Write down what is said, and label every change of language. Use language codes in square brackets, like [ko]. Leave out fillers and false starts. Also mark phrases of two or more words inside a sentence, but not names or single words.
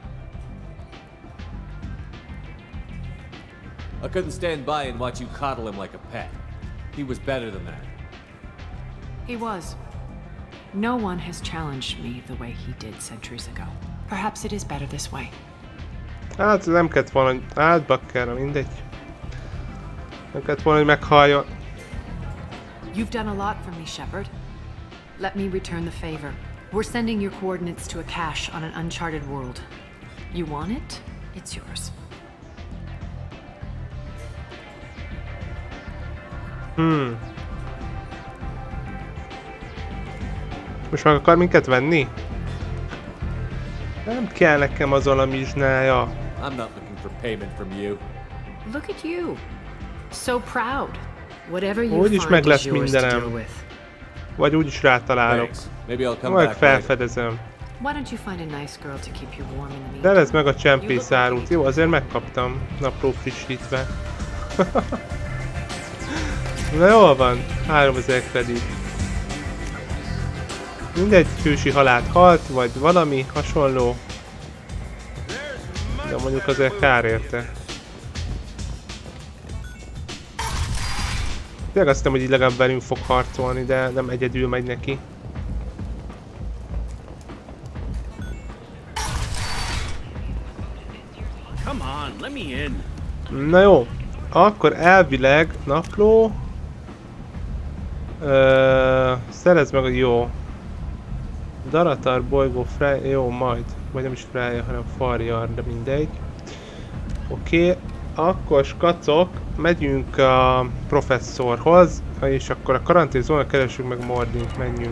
[en] I couldn't stand by and watch you coddle him like a pet. He was better than that. He was. No one has challenged me the way he did centuries ago. Perhaps it is better this way. [hu] Hát nem kellett volna, hogy átbakkára, mindegy. Nem kellett volna, hogy meghalljon. [en] You've done a lot for me, Shepard. Let me return the favor. We're sending your coordinates to a cache on an uncharted world. You want it? It's yours. [hu] Most meg akar minket venni? Nem kell nekem az alamizsnája. [en] I'm not looking for payment from you. Look at you. So proud. Whatever you [hu] Úgyis meg [en] find [hu] lesz [en] is yours to deal [hu] mindenem. [en] with. [hu] Vagy úgyis rátalálok. [en] Maybe I'll come [hu] Majd [en] back later. [hu] felfedezem. [en] Why don't you find a nice girl to keep you warm in the [hu] De [en] meantime? [hu] ez meg a csempészárút. Jó, azért megkaptam. Napló frissítve. Na jól van. 3000 kredit. Mindegy hősi halált halt, vagy valami hasonló. De mondjuk azért kár érte. Tényleg azt hiszem, hogy így legalább velünk fog harcolni, de nem egyedül megy neki. [en] Come on, let me in. [hu] Na jó, akkor elvileg napló. Szerezd meg a jó. Daratar bolygó Freya, jó majd. Vagy nem is Freya, hanem Farjar, de mindegy. Oké, akkor skacok, megyünk a professzorhoz, és akkor a karanténzóna keressük meg Mordint, menjünk.